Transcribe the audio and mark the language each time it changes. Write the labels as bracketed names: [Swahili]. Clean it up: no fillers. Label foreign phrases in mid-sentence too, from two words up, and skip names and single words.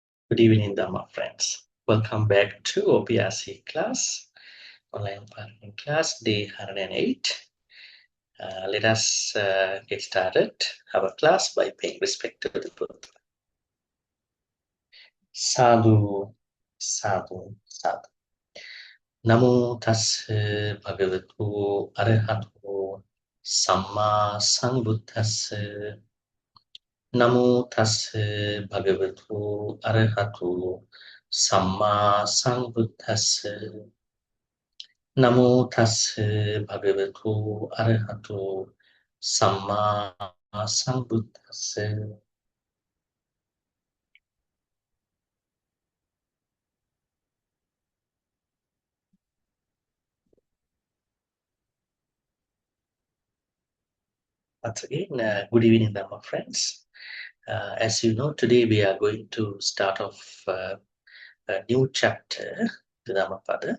[English] Good evening, Dhamma friends. Welcome back to OPRC class, online parenting class, day 108. Let us get started our class by paying respect to the Buddha. [Pali] Sadhu, sadhu, sadhu. Namo tassa bhagavatu arahato samma sambuddhassa. Namo tassa bhagavatu arahato samma sambuddhassa. Namo tassa bhagavatu arahato samma sambuddhassa. [English] Once again, good evening, Dhamma friends. As you know, today we are going to start off a new chapter, the Dhammapada.